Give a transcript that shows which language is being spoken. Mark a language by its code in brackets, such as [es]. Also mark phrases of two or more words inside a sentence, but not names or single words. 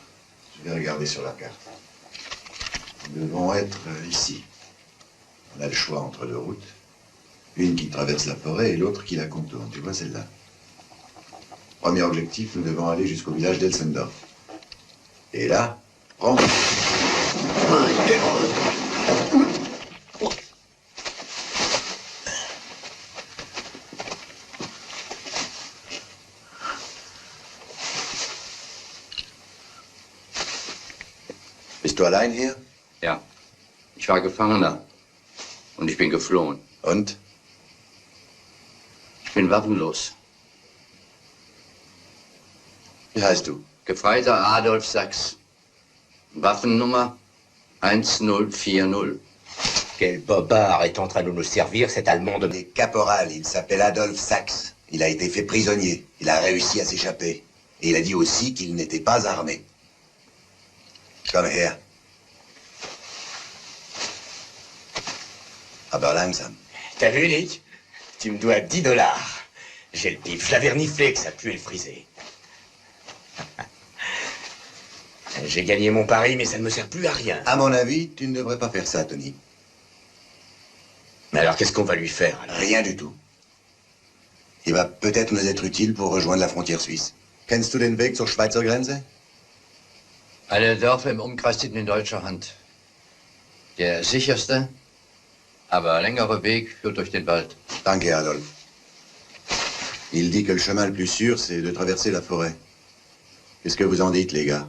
[fr] Je vais regarder sur la carte. Nous devons être ici. On a le choix entre 2 routes. Une qui traverse la forêt et l'autre qui la contourne. Tu vois celle-là? Premier objectif, nous devons aller jusqu'au village d'Elsendorf. Et là, prends. [de] Bist du allein hier? Ja, ich war Gefangener und ich bin geflohen. Und? Ich bin waffenlos. Wie heißt du? Gefreiter Adolf Sachs. Waffennummer 1040. [fr] Quel bobard est en train de nous servir, cet Allemand de... Il est caporal, il s'appelle Adolf Sachs. Il a été fait prisonnier. Il a réussi à s'échapper. Et il a dit aussi qu'il n'était pas armé. [en] Come here. [de] Aber langsam. [fr] T'as vu, Nick? Tu me dois 10 $. J'ai le pif, je l'avais reniflé que ça puait le friser. J'ai gagné mon pari, mais ça ne me sert plus à rien. À mon avis, tu ne devrais pas faire ça, Tony. Mais alors, qu'est-ce qu'on va lui faire, alors? Rien du tout. Il va peut-être nous être utile pour rejoindre la frontière suisse. [de] Kennst du den Weg zur Schweizer Grenze? Alle Dörfer im Umkreis sind in deutscher Hand. Der sicherste, aber längere Weg führt durch den Wald. Danke, Adolf. [fr] Il dit que le chemin le plus sûr, c'est de traverser la forêt. Qu'est-ce que vous en dites, les gars?